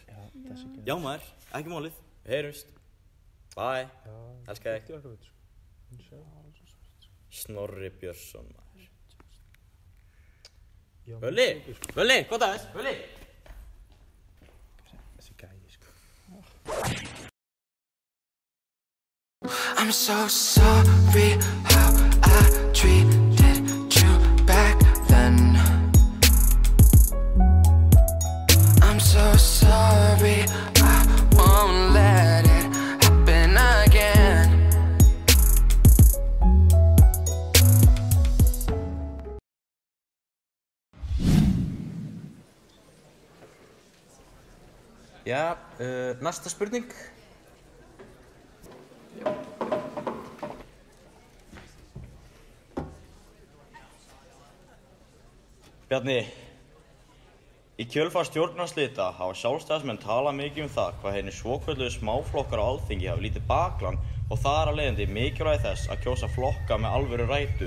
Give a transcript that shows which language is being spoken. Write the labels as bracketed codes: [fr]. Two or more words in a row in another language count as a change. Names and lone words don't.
[is] Já maður, ekki málið. Við heyrumst. Bye. Elska þig. Snorri Björnsson, maður. Völli! Völli, hvað það er? Völli! Þessi gæði, sko. [en] I'm so sorry how I treated you back then. I'm so sorry, I won't let it happen again. [is] Já, næsta spurning. Bjarni, í kjölfar stjórnarslita hafa sjálfstæðismenn talað mikið það hvað hinir svokölluðu smáflokkar á Alþingi hafa lítið bakland og þar af leiðandi mikilvægi þess að kjósa flokka með alvöru rætur.